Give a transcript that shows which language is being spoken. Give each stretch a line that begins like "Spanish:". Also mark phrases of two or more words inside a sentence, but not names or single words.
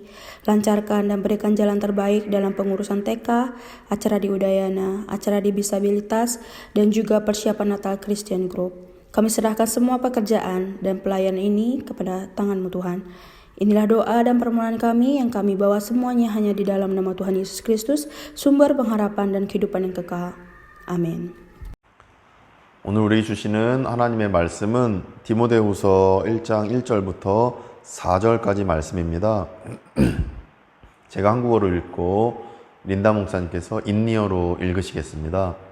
Indonesian: Lancarkan dan berikan jalan terbaik dalam pengurusan TK, acara di Udayana, acara di disabilitas, dan juga persiapan Natal Christian Group. Kami serahkan semua pekerjaan dan pelayanan ini kepada tangan-Mu Tuhan. Inilah doa dan permohonan kami yang kami bawa semuanya hanya di dalam nama Tuhan Yesus Kristus, sumber pengharapan dan kehidupan yang kekal.
Korean: 아멘. 오늘 우리 주시는 하나님의 말씀은 디모데후서 1장 1절부터 4절까지 말씀입니다. 제가 한국어로 읽고 린다 목사님께서 인리어로 읽으시겠습니다.